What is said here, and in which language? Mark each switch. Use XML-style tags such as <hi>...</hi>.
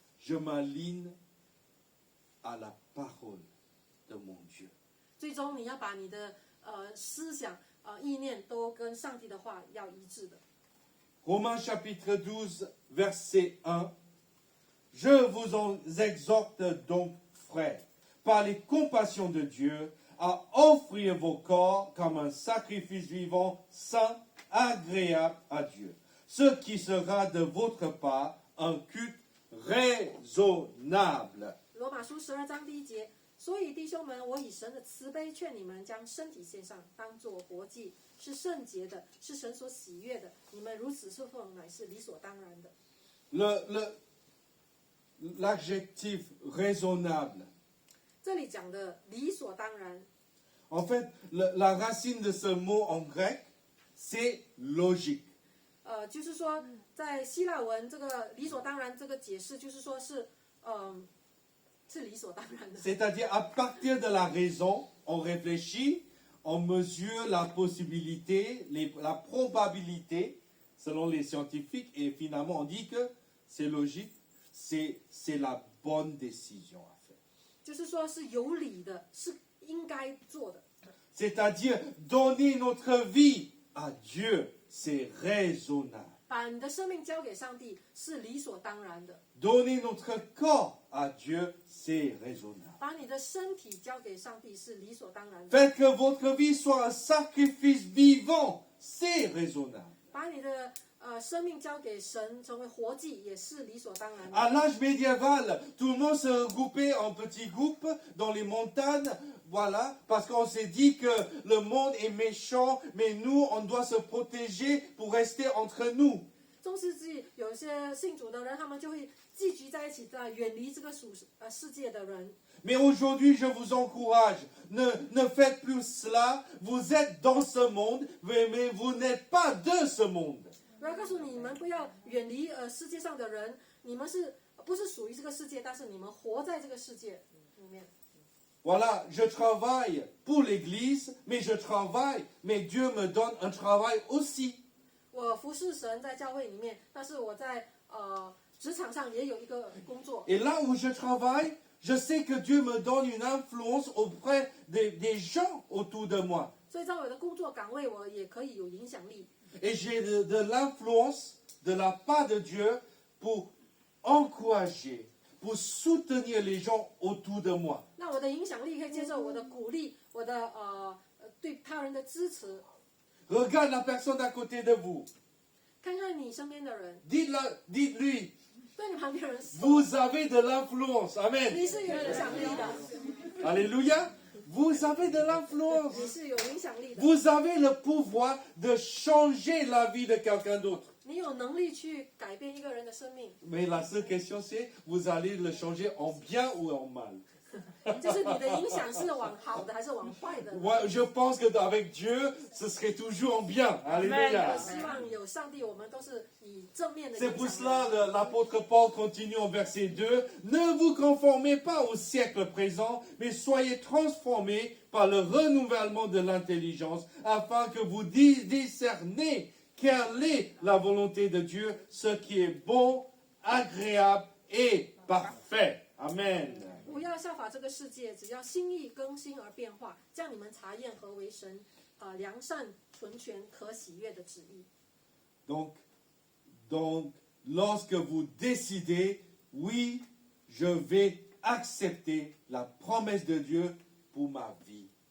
<fr>je m'aligne à la parole de mon Dieu.</fr> <zh>最终你要把你的思想意念都跟上帝的话要一致的。</zh> <fr>Romains chapitre 12, verset 1. Je vous en exhorte donc, frères, par les compassions de Dieu, à offrir vos corps comme un sacrifice vivant, saint, agréable à Dieu. Ce qui sera de votre part un culte raisonnable.</fr> <zh>罗马书12章第1节，所以弟兄们，我以神的慈悲劝你们，将身体献上，当作活祭，是圣洁的，是神所喜悦的。你们如此侍奉，乃是理所当然的。</zh> <fr>L'adjectif raisonnable.</fr> <zh>这里讲的理所当然，</zh> <fr>En fait, la racine de ce mot en grec, c'est logique.</fr> <zh>就是说，在希腊文这个理所当然这个解释，就是说是，是理所当然的。</zh> <fr>C'est-à-dire, à partir de la raison, on réfléchit, on mesure la possibilité, la probabilité, selon les scientifiques, et finalement on dit que c'est logique, c'est la bonne décision à faire.</fr> <zh>就是说是有理的，是应该做的。</zh> <fr>C'est-à-dire, donner notre vie à Dieu, c'est raisonnable.</fr> <zh>把你的生命交给上帝是理所当然的，</zh> <fr>Donner notre corps à Dieu, c'est raisonnable.</fr> <zh>把你的身体交给上帝是理所当然的，</zh> <fr>Faites que votre vie soit un sacrifice vivant, c'est raisonnable.</fr> <zh>把你的生命交给神成为活祭也是理所当然的。</zh> <fr>À l'âge médiéval, tout le monde se regroupait en petits groupes dans les montagnes, voilà, parce qu'on s'est dit que le monde est méchant, mais nous, on doit se protéger pour rester entre nous.</fr> <zh>中世纪有一些信主的人，他们就会聚集在一起，远离这个世界的人。</zh> <fr>Mais aujourd'hui, je vous encourage, ne faites plus cela. Vous êtes dans ce monde, mais vous n'êtes pas de ce monde.</fr> <zh>我要告诉你们，不要远离世界上的人，你们不是属于这个世界，但是你们活在这个世界里面。</zh> <fr>Voilà, je travaille pour l'Église, mais Dieu me donne un travail aussi.</fr> <zh>我服侍神在教会里面，但是我在职场上也有一个工作。</zh> <fr>Et là où je travaille, je sais que Dieu me donne une influence auprès des gens autour de moi.</fr> <zh>所以在我的工作岗位，我也可以有影响力。</zh> <fr>Et j'ai de l'influence de la part de Dieu pour encourager, pour soutenir les gens autour de moi.</fr> <zh>那我的影响力可以接受我的鼓励，我的对他人的支持。</zh> <fr>Regarde la personne à côté de vous.</fr> <zh>看看你身边的人，</zh> <fr>Dites-lui,</fr> <zh>对你旁边的人说，</zh> <fr>vous avez de l'influence. Amen.</fr> <zh>你是有影响力的，</zh> <fr>Alléluia. Vous avez de l'influence.</fr> <zh>你是有影响力的，</zh> <fr>Vous avez le pouvoir de changer la vie de quelqu'un d'autre.</fr> <zh>你有能力去改变一个人的生命。</zh> <fr>Mais la seule question c'est, vous allez le changer en bien ou en mal?</fr> <zh>就是你的影响是往好的还是往坏的？</zh> <fr>Moi, je pense qu'avec Dieu, ce serait toujours en bien. Alléluia.</fr> <zh>我希望有上帝，我们都是以正面的</zh> <fr>C'est</fr> <zh>影</zh> <fr>pour</fr> <zh>响</zh> <fr>cela</fr> <zh>力。</zh> <fr>l'apôtre Paul continue en verset 2. Ne vous conformez pas au siècle présent, mais soyez transformés par le renouvellement de l'intelligence, afin que vous discerniez quelle est la volonté de Dieu, ce qui est bon, agréable et parfait. Amen.</fr> <zh>不要效法这个世界，只要心意更新而变化，叫你们查验何为神良善、纯全、可喜悦的旨意。</zh> <fr>Donc, lorsque vous décidez, oui, je vais accepter la promesse de Dieu pour ma vie.</fr>